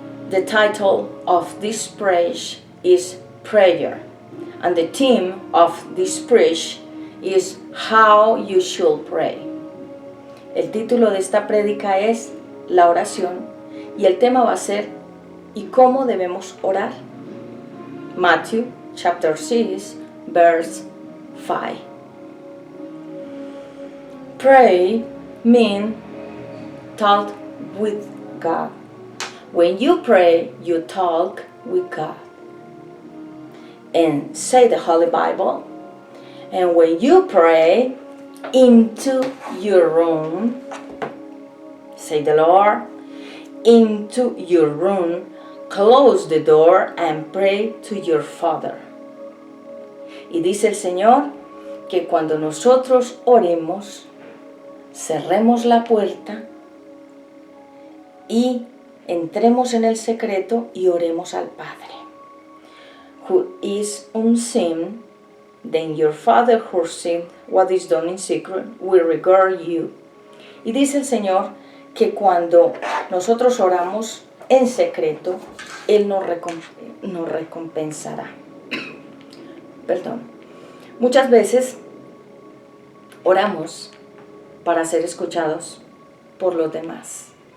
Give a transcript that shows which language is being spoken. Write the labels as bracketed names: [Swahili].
[English] The title of this preach is Prayer, and the theme of this preach is How you should pray. [Spanish] El título de esta prédica es La oración y el tema va a ser ¿y cómo debemos orar? [English] Matthew chapter 6 verse 5. Pray means talk with God. When you pray, you talk with God. And say the Holy Bible. And when you pray into your room, say the Lord, into your room, close the door and pray to your Father. [Spanish] Y dice el Señor que cuando nosotros oremos, cerremos la puerta y entremos en el secreto y oremos al Padre. [English] Who is unseen, then your Father who sees what is done in secret will regard you. [Spanish] Y dice el Señor que cuando nosotros oramos en secreto, Él nos recompensará. Perdón. Muchas veces oramos para ser escuchados por los demás.